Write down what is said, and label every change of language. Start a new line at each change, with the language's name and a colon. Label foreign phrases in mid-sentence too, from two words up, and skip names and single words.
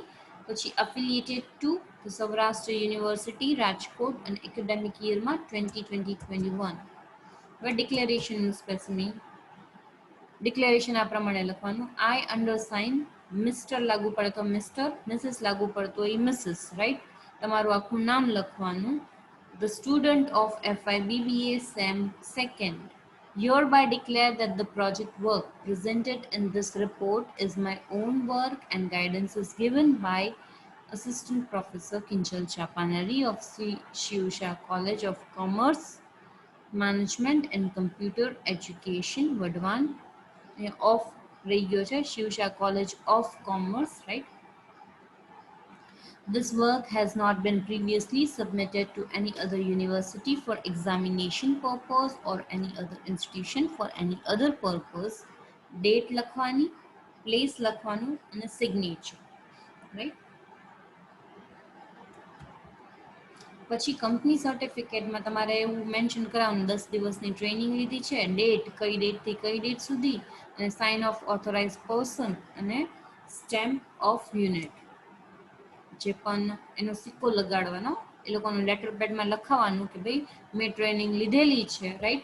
Gujarati: પછી
English: affiliated to
Gujarati: સૌરાષ્ટ્ર યુનિવર્સિટી રાજકોટ અને
English: academic yearમાં
Gujarati: 2020-21. હવે
English: declarationનું specimen.
Gujarati: ડિક્લેરેશન આ પ્રમાણે લખવાનું.
English: I undersign,
Gujarati: મિસ્ટર લાગુ પડે તો મિસ્ટર, મિસિસ લાગુ પડતો એ મિસિસ, રાઈટ. તમારું આખું નામ લખવાનું.
English: The student of FI BBA SEM second hereby declare that the project work presented in this report is my own work and guidance is given by Assistant Professor Kinchal Chapanari of Sri Shivsha College of Commerce, Management and Computer Education, Vadwan, of
Gujarati: રહી ગયો છે
English: શિવશા College of Commerce, right? This work has not been previously submitted to any other university for examination purpose or any other institution for any other purpose.
Gujarati: Date લખવાની, place લખવાનું અને signature, right? પછી
English: company certificateમાં
Gujarati: તમારે એવું મેન્શન કરાવવાનું 10 દિવસની ટ્રેનિંગ લીધી છે, ડેટ કઈ ડેટથી કઈ ડેટ સુધી, અને
English: sign of authorise person
Gujarati: અને
English: stamp of unit,
Gujarati: જે પણ એનો સિક્કો લગાડવાનો, એ લોકોનું
English: letter padમાં
Gujarati: લખાવવાનું કે ભાઈ મેં ટ્રેનિંગ લીધેલી છે, રાઈટ.